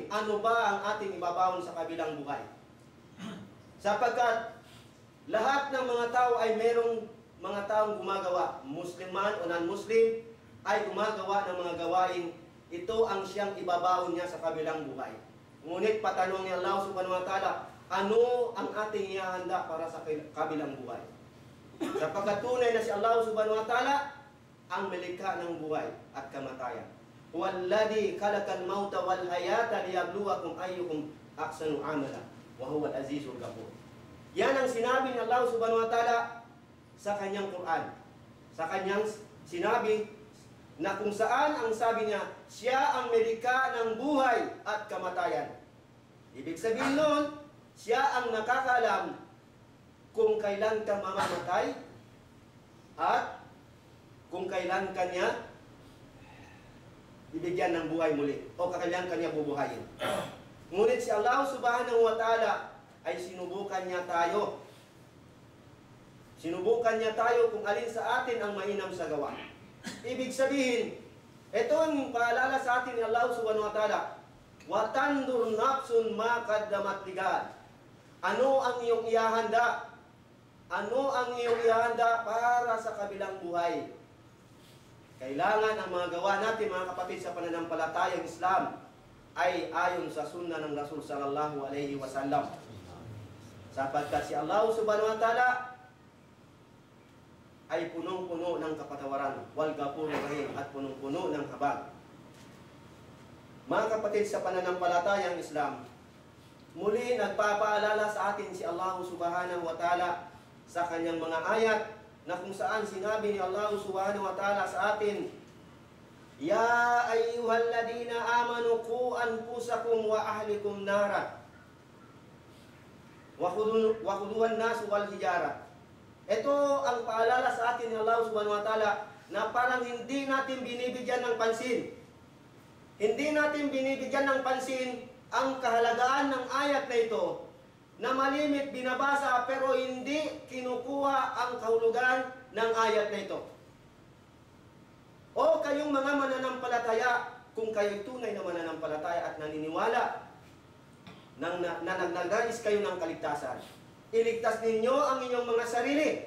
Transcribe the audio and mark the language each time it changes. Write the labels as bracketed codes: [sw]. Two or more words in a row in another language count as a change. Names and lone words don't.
[tl] Ano ba ang ating ibabaon sa kabilang buhay? Sapagkat lahat ng mga tao ay merong mga taong gumagawa, Muslim man o non-Muslim, ay gumagawa ng mga gawain ito ang siyang ibabaon niya sa kabilang buhay. Ngunit patanong ni Allah [ar] سبحانه وتعالى, [tl] ano ang ating ihahanda para sa kabilang buhay? Sapagkat tunay na si Allah [ar] سبحانه وتعالى [tl] ang melikha ng buhay at kamatayan. [ar] هو الذي خلق الموت والحياة ليبلوكم أيكم أحسن عملا وهو العزيز الغفور. [tl] Yan ang sinabi ni Allah [ar] سبحانه وتعالى [tl] sa kanyang Quran. Sa kanyang sinabi na kung saan ang sabi niya, siya ang melikha ng buhay at kamatayan. Ibig sabihin nun, siya ang nakakaalam kung kailan ka mamamatay at kung kailan ka niya bibigyan ng buhay muli o kailan ka niya bubuhayin. Ngunit si Allah [ar] سبحانه وتعالى [tl] ay sinubukan niya tayo. Sinubukan niya tayo kung alin sa atin ang mainam sa gawa. Ibig sabihin, ito ang paalala sa atin ni Allah [ar] سبحانه وتعالى, وتنظر نفس ما قدمت لغد. [tl] Ano ang iyong ihahanda? Ano ang iyong ihahanda para sa kabilang buhay? Kailangan ang mga gawa natin, mga kapatid, sa pananampalatayang Islam ay ayon sa sunnah ng Rasul [ar] صلى الله عليه وسلم. [tl] Sapagkat si Allah [ar] سبحانه وتعالى [tl] ay punong-puno ng kapatawaran, [ar] والغفور الرحيم, [tl] at punong-puno ng habag. Mga kapatid, sa pananampalatayang Islam, muli nagpapaalala sa atin si Allah [ar] سبحانه وتعالى [tl] sa kanyang mga ayat na kung saan sinabi ni Allah [ar] سبحانه وتعالى [tl] sa atin, [ar] يا أيها الذين آمنوا قوا أنفسكم وأهليكم نارا وقودها الناس والحجارة. [tl] Ito ang paalala sa atin ni Allah [ar] سبحانه وتعالى [tl] na parang hindi natin binibigyan ng pansin. Hindi natin binibigyan ng pansin ang kahalagaan ng ayat na ito na malimit binabasa pero hindi kinukuha ang kahulugan ng ayat na ito. O kayong mga mananampalataya, kung kayo'y tunay na mananampalataya at naniniwala na nagnagais kayo ng kaligtasan, iligtas ninyo ang inyong mga sarili.